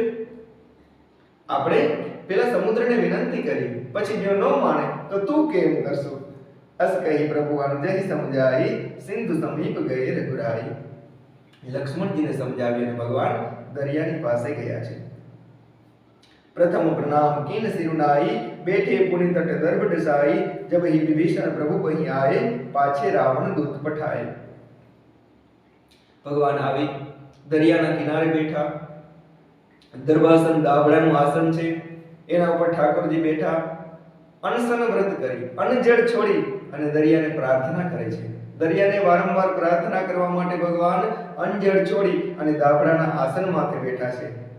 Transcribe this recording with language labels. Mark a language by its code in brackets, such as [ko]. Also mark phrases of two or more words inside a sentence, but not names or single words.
[gu] આપણે પેલા સમુદ્રને વિનંતી કરી પછી જો ન માને તો તું કેમ કરશું. [awa] अस कही प्रभु अनुजही समझाई सिंधु समीप गये रघुराई. [gu] લક્ષ્મણજીને સમજાવી અને ભગવાન દરિયાની પાસે ગયા છે. [awa] प्रथम प्रणाम कीन सिरुनाई बैठे पुनि तट दर्भ डसाई जब ही विभीषण प्रभु वहीं आए पाछे रावण दूत पठाए. [gu] भगवान આવી દરિયાના કિનારે બેઠા. દરબાસન દાબડાનું આસન છે એના ઉપર ઠાકોરજી બેઠા અનશન વ્રત કરી અન્નજળ છોડી અને દરિયાને પ્રાર્થના કરે છે. દરિયાને વારંવાર પ્રાર્થના કરવા માટે ભગવાન અન્નજળ છોડી અને દાબડાના આસન માથે બેઠા છે.